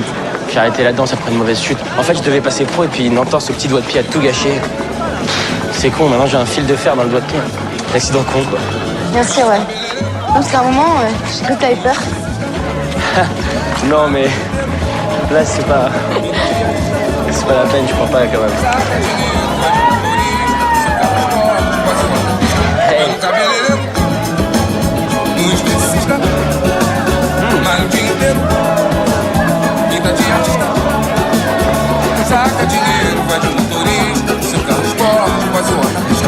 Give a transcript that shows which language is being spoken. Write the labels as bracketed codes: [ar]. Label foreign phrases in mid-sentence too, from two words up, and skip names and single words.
[fr] J'ai arrêté la danse après une mauvaise chute. En fait, je devais passer pro et puis une entorse au petit doigt de pied a tout gâché. C'est con, maintenant j'ai un fil de fer dans le doigt de pied. L'accident con, quoi. Bien sûr, ouais. Non, parce qu'à un moment, j'ai cru que t'avais peur. Non, mais là, c'est pas la peine, je crois pas, quand même. Hey. [pt] Saca dinheiro, vai de motorista, seu carro esporte, quase uma racha.